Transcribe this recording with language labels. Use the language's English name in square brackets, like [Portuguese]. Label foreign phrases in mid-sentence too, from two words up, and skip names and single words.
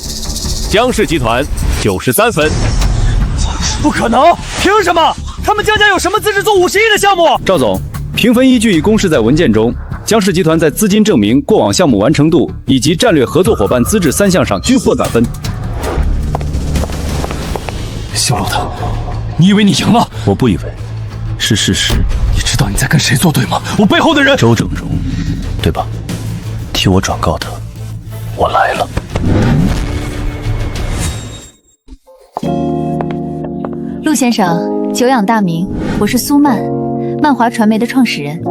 [Chinese] 江氏集團93分。不可能！憑什麼？他們江家有什麼資質做50億的項目？趙總。評分依據已公示在文件中，江氏集團在資金證明、過往項目完成度以及戰略合作夥伴資質3項上均獲滿分。小老头，你以为你赢了？我不以为，是事实。你知道你在跟谁作对吗？我背后的人。周正荣，对吧？替我转告他，我来了。陆先生，久仰大名，我是苏曼，漫华传媒的创始人。